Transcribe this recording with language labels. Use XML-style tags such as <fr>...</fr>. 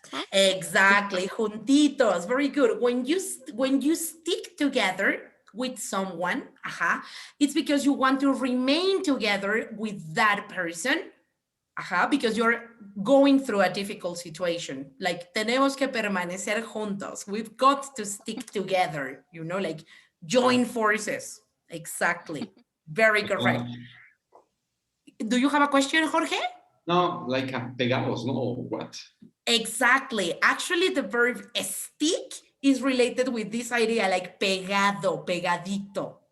<en>Exactly, juntitos. Very good. When you stick together with someone, it's because you want to remain together with that person. Because you're going through a difficult situation.</en> <es>Like, tenemos que permanecer juntos.</es> <en>We've got to stick together, like join forces. Exactly. Very correct. Do you have a question, Jorge? No, like pegados, no, or what? Exactly. Actually, the verb stick is related with this idea like pegado, pegadito.</en>